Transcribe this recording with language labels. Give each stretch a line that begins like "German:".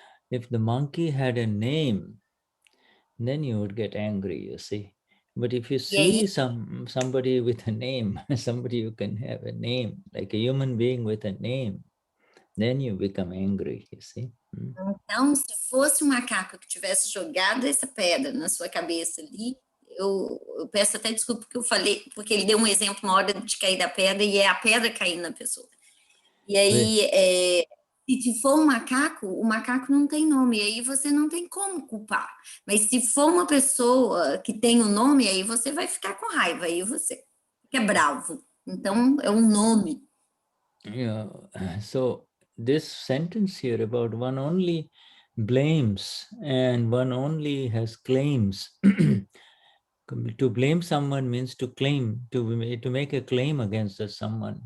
English: If the monkey had a name, then you would get angry, you see. But if you see somebody with a name, somebody who can have a name, like a human being with a name, then you become angry, you see.
Portuguese: Então, se fosse um macaco que tivesse jogado essa pedra na sua cabeça ali, eu peço até desculpa porque eu falei, porque ele deu um exemplo uma hora de cair da pedra e é a pedra caindo na pessoa. E aí, se for um macaco, o macaco não tem nome, e aí você não tem como culpar. Mas se for uma pessoa que tem um nome, aí você vai ficar com raiva, aí você fica bravo. Então, é um nome.
English: Yeah, so this sentence here about one only blames and one only has claims To blame someone means to claim, to make a claim against someone.